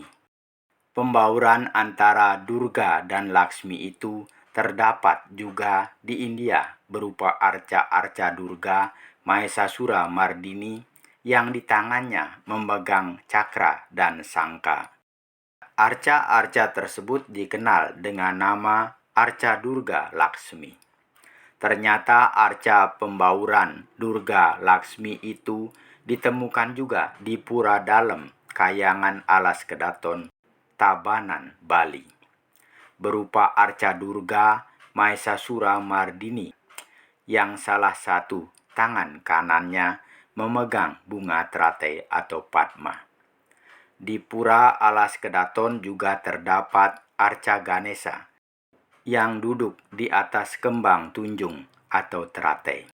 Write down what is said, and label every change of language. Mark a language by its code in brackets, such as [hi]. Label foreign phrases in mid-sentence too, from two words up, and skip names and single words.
[id] Pembauran antara Durga dan Laksmi itu terdapat juga di India berupa arca-arca Durga Mahesasura Mardini yang di tangannya memegang cakra dan sangka. Arca-arca tersebut dikenal dengan nama Arca Durga Laksmi. Ternyata arca pembauran Durga Laksmi itu ditemukan juga di Pura Dalem Kayangan Alas Kedaton, Tabanan, Bali. Berupa arca Durga Mahesasura Mardini yang salah satu tangan kanannya memegang bunga teratai atau padma. Di Pura Alas Kedaton juga terdapat Arca Ganesha yang duduk di atas kembang tunjung atau teratai.